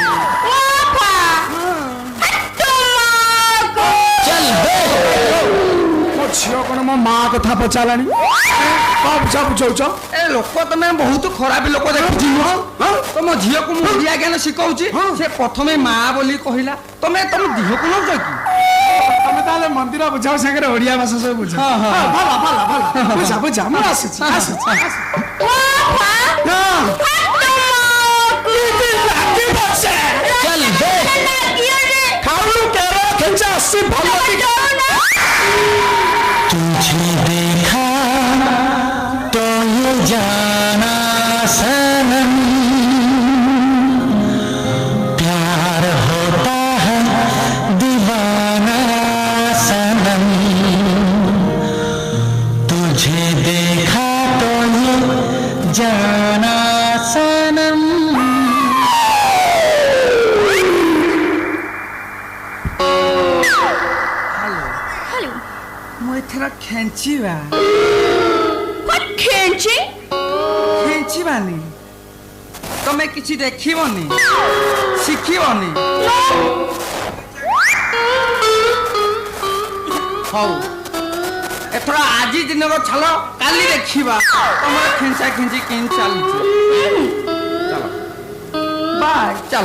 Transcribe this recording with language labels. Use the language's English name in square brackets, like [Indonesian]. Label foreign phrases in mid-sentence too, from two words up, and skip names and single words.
[Odia] ମୋ ଝିଅ କଣ ମୋ ମା କଥା ପଚାରିଲାଣି କଣ ବୁଝା ବୁଝଉଛ ଏ ଲୋକ ତମେ ବହୁତ ଖରାପ ଲୋକ ଦେଖୁଛି ନୁହଁ ତମ ଝିଅକୁ ମୁଁ ଓଡିଆ ଜ୍ଞାନ ଶିଖଉଛି ସେ ପ୍ରଥମେ ମା ବୋଲି କହିଲା ତମେ ତମ ଦିହକୁ ନଉଛ କି ତମେ ତାହେଲେ ମନ୍ଦିର ବୁଝାଉ ସାଙ୍ଗରେ ଓଡିଆ ଭାଷା ସବୁ ବୁଝ ଭଲ ଭଲ ଭଲ ବୁଝା ବୁଝା ମୁଁ ଆସୁଛି [Hindi] तुझे देखा तो ये जाना सनम प्यार होता है दीवाना सनम तुझे देखा तो ये जाना सनम [Odia] ମୁଁ ଏଥର ଖେଞ୍ଚିବା ଖେଞ୍ଚିବାନି ତମେ କିଛି ଦେଖିବନି ଶିଖିବନି ହଉ ଏଥର ଆଜି ଦିନର ଛାଲ କାଲି ଦେଖିବା ତମର ଖେଞ୍ଚା ଖେଞ୍ଚି କେମିତି ଚାଲିଛି ଚାଲ ବାଏ ଚାଲ